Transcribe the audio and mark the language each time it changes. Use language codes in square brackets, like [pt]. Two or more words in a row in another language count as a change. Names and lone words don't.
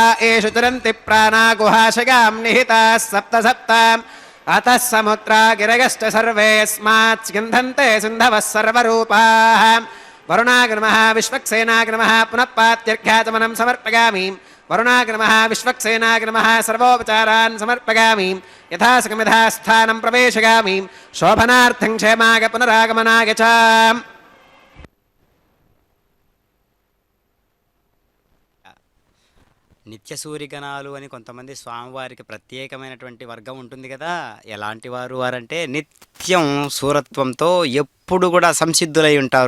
[sa] एषु चरन्ति प्राणा गुहाशयां निहिताः सप्त सप्त अतः समुद्रा गिरयश्च सर्वेऽस्मात् स्यन्धन्ते सिन्धवः सर्वरूपाः वरुणाग्नमः विश्वक्सेनाग्नमः पुनः पात्यर्घ्याचमनं समर्पयामि वरुणाग्नमः विश्वक्सेनाग्नमः सर्वोपचारान् समर्पयामि यथासकमिधा स्थानं प्रवेशयामि शोभनार्थं क्षेमाय पुनरागमनाय च [te] నిత్య సూర్యగణాలు అని కొంతమంది స్వామివారికి ప్రత్యేకమైనటువంటి వర్గం ఉంటుంది కదా. ఎలాంటి వారు వారంటే నిత్యం సూరత్వంతో ఎప్పుడు కూడా సంసిద్ధులై ఉంటారు.